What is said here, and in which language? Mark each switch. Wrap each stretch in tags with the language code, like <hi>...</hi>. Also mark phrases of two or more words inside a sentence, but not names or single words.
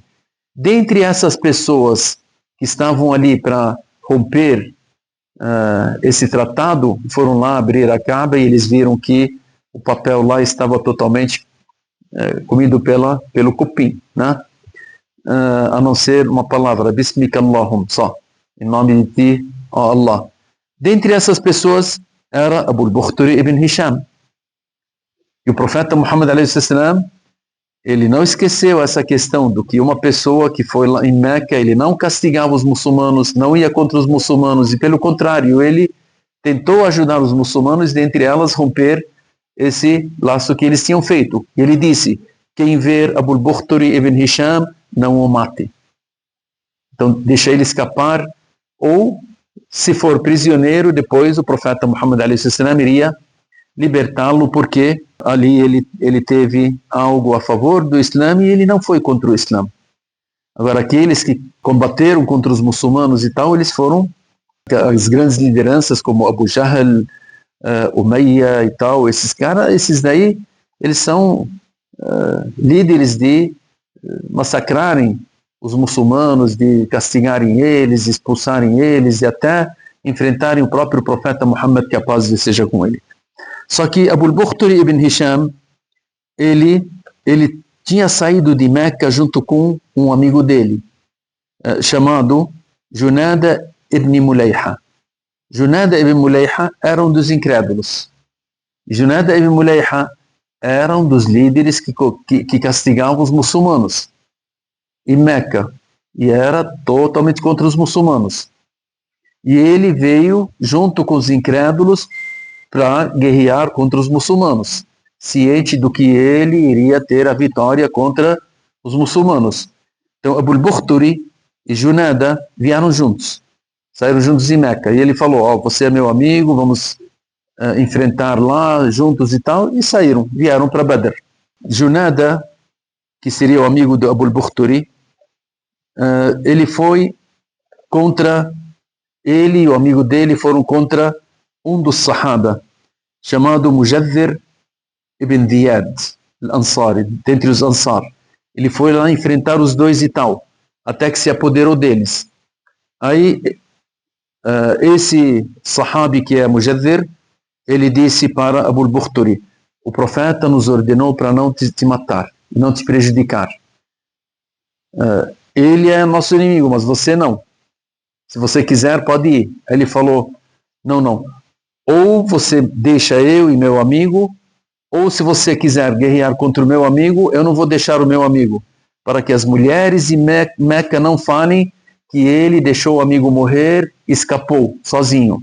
<pt>Dentre essas pessoas que estavam ali para romper esse tratado, foram lá abrir a Kaaba e eles viram que o papel lá estava totalmente comido pelo cupim, né? A não ser uma palavra,</pt> <ar>باسمك اللهم,</ar> <pt>só, em nome de ti, ó Allah. Dentre essas pessoas era Abu al-Bukhturi ibn Hisham. E o profeta Muhammad a.s., ele não esqueceu essa questão do que uma pessoa que foi lá em Meca, ele não castigava os muçulmanos, não ia contra os muçulmanos, e pelo contrário, ele tentou ajudar os muçulmanos, dentre elas romper esse laço que eles tinham feito. Ele disse, quem ver Abu al-Bukhturi ibn Hisham, não o mate. Então, deixa ele escapar, ou, se for prisioneiro, depois o profeta Muhammad a.s. iria libertá-lo, porque ali ele teve algo a favor do Islã e ele não foi contra o Islã. Agora, aqueles que combateram contra os muçulmanos e tal, eles foram as grandes lideranças, como Abu Jahl, Umayya e tal, esses caras, esses daí, eles são líderes de massacrarem os muçulmanos, de castigarem eles, expulsarem eles e até enfrentarem o próprio profeta Muhammad, que a paz seja com ele. Só que Abu al-Bukhturi ibn Hisham, ele tinha saído de Meca junto com um amigo dele, chamado Junada ibn Mulayha. Junada ibn Mulayha era um dos incrédulos. Junada ibn Mulayha era um dos líderes que castigavam os muçulmanos em Meca, e era totalmente contra os muçulmanos. E ele veio junto com os incrédulos para guerrear contra os muçulmanos, ciente do que ele iria ter a vitória contra os muçulmanos. Então Abu al-Bukhturi e Junada vieram juntos, saíram juntos em Meca, e ele falou, você é meu amigo, vamos enfrentar lá juntos e tal, e vieram para Badr. Junada, que seria o amigo do Abu al-Bukhturi, ele foi contra, ele e o amigo dele foram contra um dos Sahaba, chamado Mujaddhir ibn Ziyad al-Ansari, dentre os Ansar. Ele foi lá enfrentar os dois e tal, até que se apoderou deles. Aí, esse Sahabi que é Mujaddhir, ele disse para Abu al-Bukhturi, o profeta nos ordenou para não te matar, não te prejudicar. Ele é nosso inimigo, mas você não. Se você quiser, pode ir. Aí ele falou, não. Ou você deixa eu e meu amigo, ou se você quiser guerrear contra o meu amigo, eu não vou deixar o meu amigo, para que as mulheres em Meca não falem que ele deixou o amigo morrer, escapou sozinho.</pt>